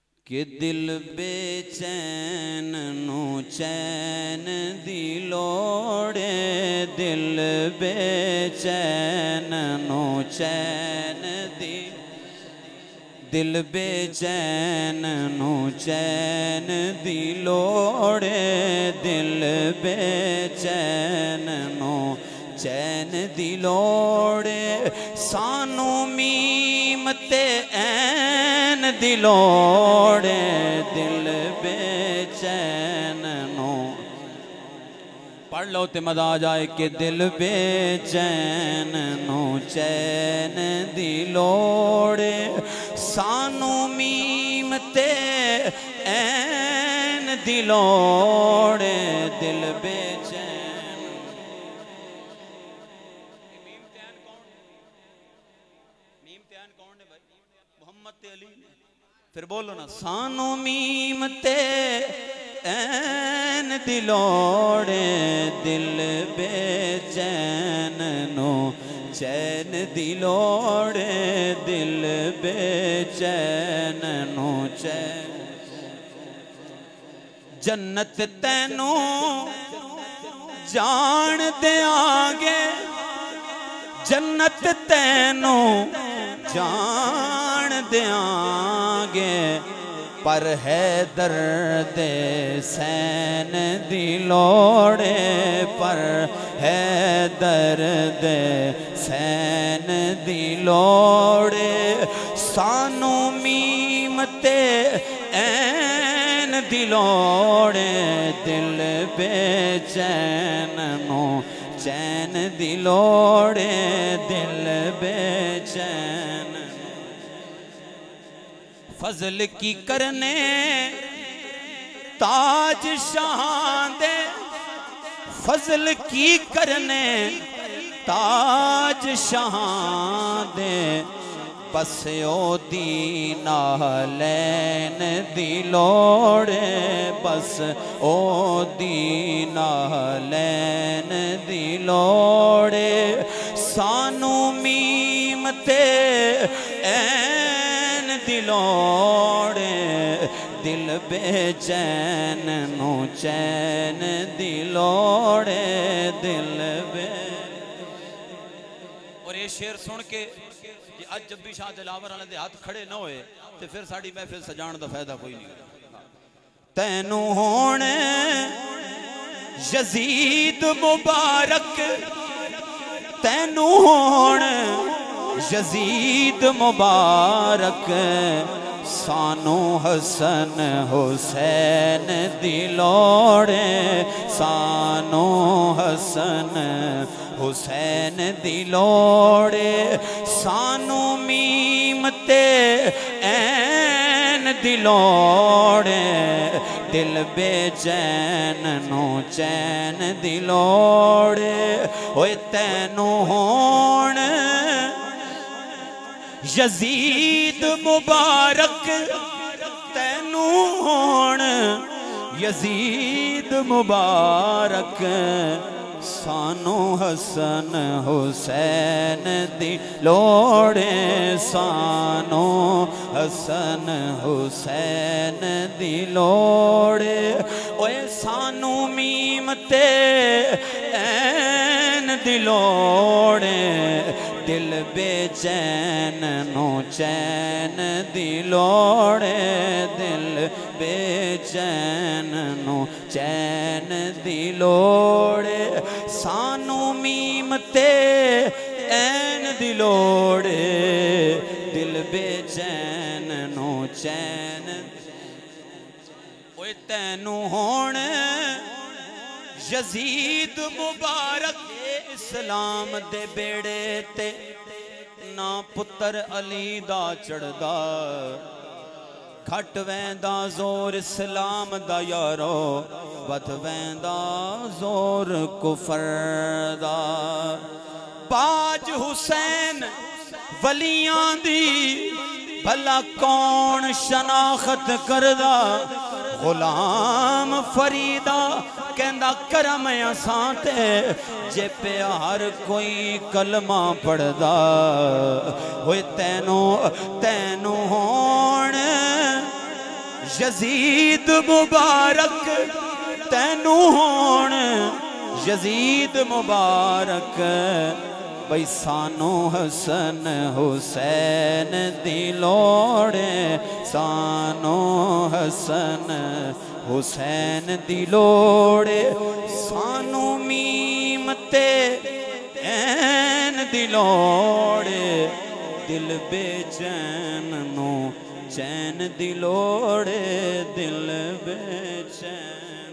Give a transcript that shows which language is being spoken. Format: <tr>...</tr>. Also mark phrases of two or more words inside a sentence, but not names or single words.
<pa>کہ دل بے چین نو چین دی لوڑے دل بے چین نو چین دی دل بے چین نو چین دی لوڑے دل بے چین نو چین دی لوڑے سانو میم تے این دی لوڑے دل بے چین نو پڑھ لو تے</pa> <ur>مزہ آ جائے</ur> <pa>کہ دل بے چین نو چین دی لوڑے سانو میم تے این دی لوڑے دل بے چین</pa> <ur>پھر بولو نا</ur> <pa>سانو میم تے این دی لوڑے دل بے چین نو چین دی لوڑے دل بے چین نو چین جنت تینو جان دے آگے جنت تینو جان دے آگے پر ہے درد سین دی لوڑے پر ہے درد سین دی لوڑے سانو میم تے این دی لوڑے دل بے چین نو چین دی لوڑے دل بے چین فضل کی کرنے تاج شاہاں دے فضل کی کرنے تاج شاہاں دے بس او دینا لین دی لوڑے بس او دینا لین دی لوڑے سانو میم تے این دی لوڑے دل بے چین نو چین دی لوڑے دل بے</pa> <ur>اور یہ شعر سن کے آج جب بھی شاہ دلاور والے دے ہاتھ کھڑے نہ ہوئے تو پھر</ur> <pa>ساڑی محفل سجان دا فائدہ کوئی نہیں تینو ہونے یزید مبارک تینو ہونے یزید مبارک سانو حسن حسین دی لوڑے سانو حسن حسین دی لوڑے سانو میم تے این دی لوڑے دل بے چین نو چین دی لوڑے ہوئے تینو ہون یزید مبارک تینو ہون یزید مبارک سانو حسن حسین دی لوڑے سانو حسن حسین دی لوڑے اوے سانو میم تے این دی لوڑے دل بے چین نو چین دی لوڑے دل بے چین نو چین دی لوڑے سانو میم تے این دی لوڑے دل بے چین نو چین اوے تینو ہونے یزید مبارک اسلام دے بیڑے تے نا پتر علی دا چڑھ دا گھٹ ویندا زور اسلام دا یارو ود ویندا زور کفر دا باج حسین ولیاں دی بھلا کون شناخت کردہ غلام فریدہ کہندہ کرم اسانتے جے پہ ہر کوئی کلمہ پڑھدا ہوئے تینو ہون یزید مبارک تینو ہون یزید مبارک بھئی سانو حسن حسین دی لوڑ سانو حسن حسین دی لوڑ سانو میم تے این دی لوڑ دل بے چین نو چین دی لوڑ دل بے چین</pa>